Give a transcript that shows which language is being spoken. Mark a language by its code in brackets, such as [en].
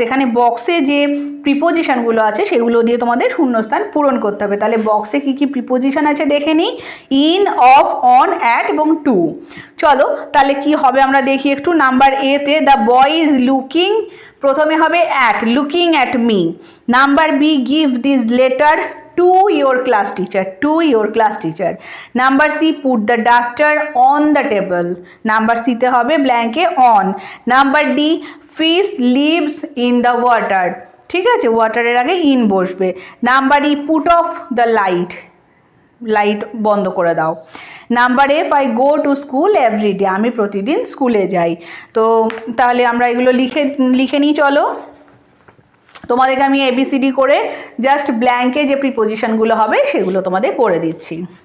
[bn] এখানে বক্সে যে প্রিপোজিশনগুলো আছে সেগুলো দিয়ে তোমাদের শূন্যস্থান পূরণ করতে হবে। তাহলে বক্সে কী কী প্রিপোজিশন আছে দেখে নিই, ইন, অফ, অন, অ্যাট এবং টু। চলো তাহলে কি হবে আমরা দেখি একটু। নাম্বার এতে [en] the boy is looking, [bn] প্রথমে হবে at, [en] Looking at me. Number B, give this letter to your class teacher, to your class teacher. Number C, put the duster on the table. Number C [bn] তে হবে [en] blank এ on. Number D, fish lives in the water. [bn] ঠিক আছে, ওয়াটারের আগে in বসবে। [en] number E, put off the light, [bn] light বন্ধ করে দাও। [en] number F, I go to school everyday, [bn] আমি প্রতিদিন স্কুলে যাই। তো তাহলে আমরা এগুলো লিখে নিই। চলো তোমাদেরকে আমি ABCD করে জাস্ট ব্ল্যাঙ্কে যে প্রিপোজিশনগুলো হবে সেগুলো তোমাদের করে দিচ্ছি।